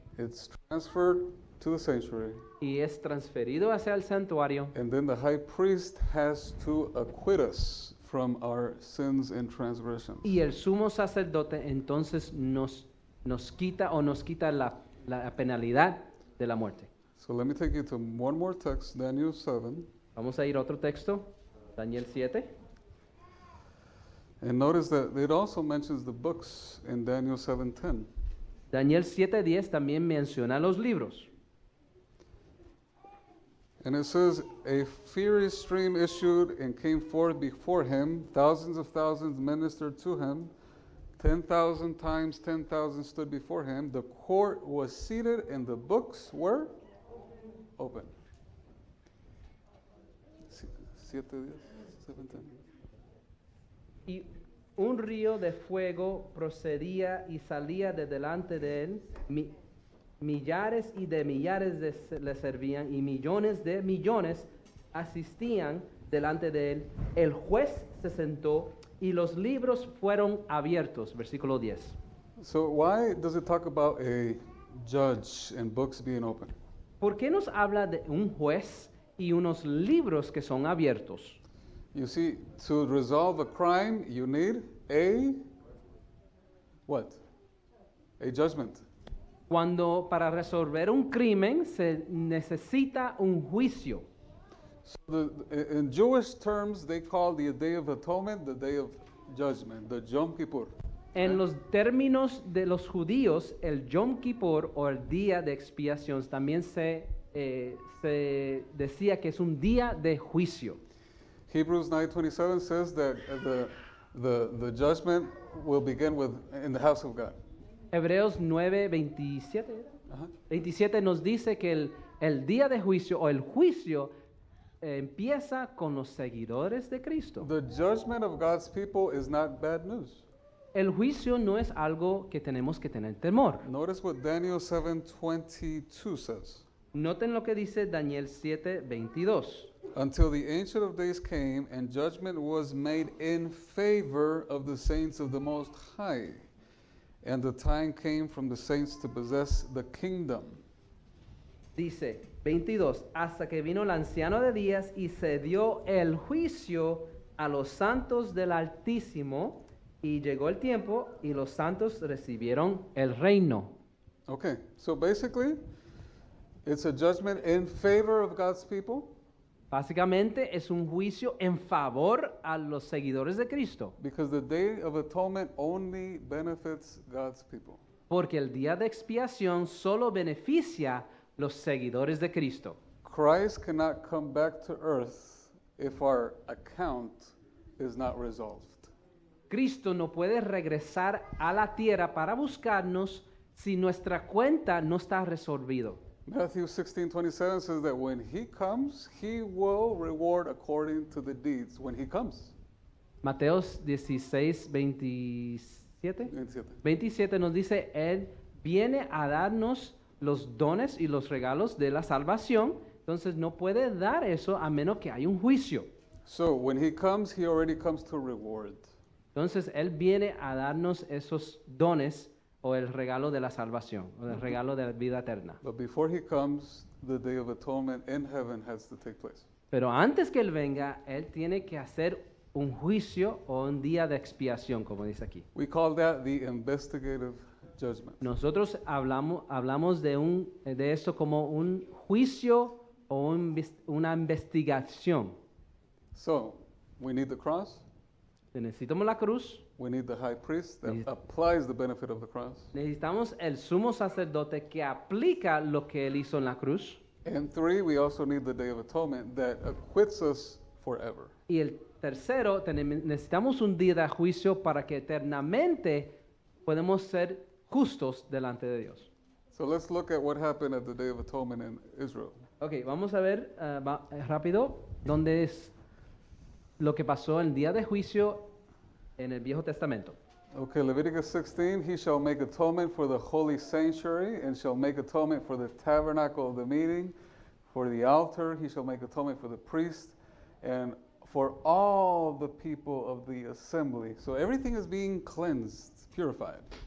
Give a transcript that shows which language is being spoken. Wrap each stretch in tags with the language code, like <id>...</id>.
<en>It's transferred to the sanctuary.</en> <es>y es transferido hacia el santuario.</es> <en>And then the high priest has to acquit us from our sins and transgressions.</en> <es>Y el sumo sacerdote entonces nos quita la penalidad de la muerte.</es> <en>So let me take you to one more text, Daniel 7.</en> <es>Vamos a ir a otro texto, Daniel 7.</es> <en>And notice that it also mentions the books in Daniel 7:10.</en> <es>Daniel 7:10 también menciona los libros.</es> <en>And it says, "A fiery stream issued and came forth before him. Thousands of thousands ministered to him. 10,000 times 10,000 stood before him. The court was seated and the books were open." 7:10, 7:10.</en> <es>Y un río de fuego procedía y salía de delante de él. Millares y de millares le servían y millones de millones asistían delante de él. El juez se sentó y los libros fueron abiertos. Versículo 10.</es> <en>So why does it talk about a judge and books being open?</en> <es>¿Por qué nos habla de un juez y unos libros que son abiertos?</es> <en>You see, to resolve a crime, you need a what? A judgment.</en> <es>Cuando para resolver un crimen se necesita un juicio.</es> <en>So in Jewish terms, they call the Day of Atonement the Day of Judgment, the Yom Kippur.</en> <es>En los términos de los judíos, el Yom Kippur o el día de expiación también se decía que es un día de juicio.</es> <en>Hebrews 9:27 says that the judgment will begin in the house of God.</en> <es>Hebreos 9:27 Uh-huh. 27 nos dice que el día de juicio o el juicio empieza con los seguidores de Cristo.</es> <en>The judgment of God's people is not bad news.</en> <es>El juicio no es algo que tenemos que tener temor.</es> <en>Notice what Daniel 7:22 says.</en> <es>Noten lo que dice Daniel 7:22.</es> <en>Until the Ancient of Days came, and judgment was made in favor of the saints of the Most High. And the time came from the saints to possess the kingdom.</en> <es>Dice 22, hasta que vino el anciano de días y se dio el juicio a los santos del Altísimo, y llegó el tiempo y los santos recibieron el reino.</es> <en>Okay, so basically, it's a judgment in favor of God's people</en> <es>Básicamente es un juicio en favor a los seguidores de Cristo,</es> <en>because the Day of Atonement only benefits God's people.</en> <es>porque el día de expiación solo beneficia los seguidores de Cristo.</es> <en>Christ cannot come back to earth if our account is not resolved.</en> <es>Cristo no puede regresar a la tierra para buscarnos si nuestra cuenta no está resolvida.</es> <en>Matthew 16:27 says that when he comes, he will reward according to the deeds when he comes.</en> <es>Mateos 16, 27. 27. 27 nos dice, Él viene a darnos los dones y los regalos de la salvación, entonces no puede dar eso a menos que haya un juicio.</es> <en>So when he comes, he already comes to reward.</en> <es>Entonces Él viene a darnos esos dones o el regalo de la salvación, o el regalo de la vida eterna.</es> <en>But before he comes, the Day of Atonement in heaven has to take place.</en> <es>Pero antes que Él venga, Él tiene que hacer un juicio o un día de expiación, como dice aquí.</es> <en>We call that the investigative judgment.</en> <es>Nosotros hablamos de esto como un juicio o una investigación.</es> <en>So we need the cross.</en> <es>Necesitamos la cruz,</es> <en>We need the high priest that</en> <es>Neces-</es> <en>applies the benefit of the cross.</en> <es>necesitamos el sumo sacerdote que aplica lo que Él hizo en la cruz.</es> <en>And 3, we also need the Day of Atonement that acquits us forever.</en> <es>Y el tercero, necesitamos un día de juicio para que eternamente podemos ser justos delante de Dios.</es> <en>So let's look at what happened at the Day of Atonement in Israel.</en> <es>Ok, vamos a ver rápido dónde es lo que pasó el día de juicio en el Viejo Testamento.</es> <en>Okay, Leviticus 16, he shall make atonement for the holy sanctuary and shall make atonement for the tabernacle of the meeting, for the altar, he shall make atonement for the priest, and for all the people of the assembly. So everything is being cleansed, purified.</en>